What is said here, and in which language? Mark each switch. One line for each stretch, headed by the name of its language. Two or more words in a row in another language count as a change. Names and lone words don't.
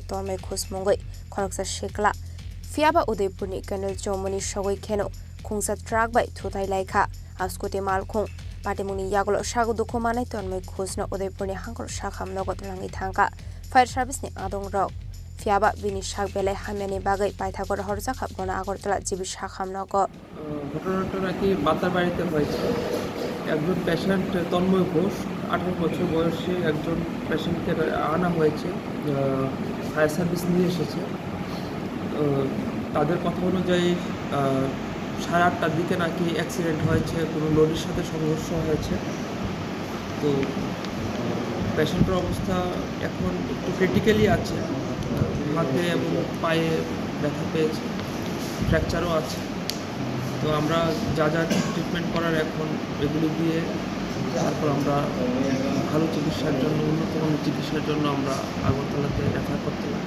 Kok Borok: tormai khusmongoi khoroksa shikla fiaba udaipurni kanal chomoni shogoi kheno khungsa truck bai thutai laikha scooty malkhung patimuni yaglo shagu dukhu manai tormai khusno udaipurni hangkor shakham nogot rangi thangka
English: fire service
Kok Borok: ni adong rok fiaba bini shak belai hamyani bagai paithagor horjaka bona agortala jibi shakham nogo
Bangla: ঘটনাটা নাকি বাতার বাড়িতে হয়েছে একজন পেশেন্ট তন্ময় ঘোষ 18 বছর বয়সে একজন পেশেন্টকে আনা হয়েছে ফায়ার সার্ভিস নিয়ে এসেছে তাদের কথা অনুযায়ী 8:30টার দিকে নাকি অ্যাক্সিডেন্ট হয়েছে কোনো লরির সাথে সংঘর্ষ হয়েছে তো পেশেন্টের অবস্থা এখন একটু ক্রিটিক্যালি আছে হাতে এবং পায়ে ব্যথা পেয়েছে ফ্র্যাকচারও আছে তো আমরা যা যা ট্রিটমেন্ট করার এখন এগুলো দিয়ে তারপর আমরা ভালো চিকিৎসার জন্য উন্নত মানের চিকিৎসার জন্য আমরা আগরতলাতে রেফার করতে লাগি